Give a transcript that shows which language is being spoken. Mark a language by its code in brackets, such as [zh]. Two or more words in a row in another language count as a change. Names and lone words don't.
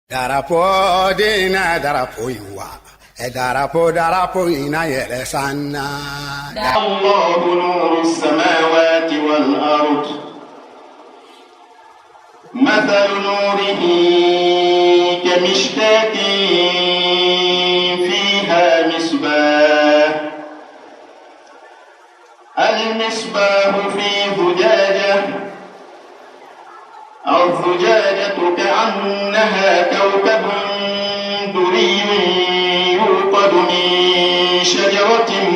[ar] Darapo dina darapo iwa, darapo ina yele sanna. الله نور السماوات والأرض. مثل نوره كمشكاة فيها مصباح المصباح في زجاجة الزجاجة كأنها كوكب دري يوقد من شجرة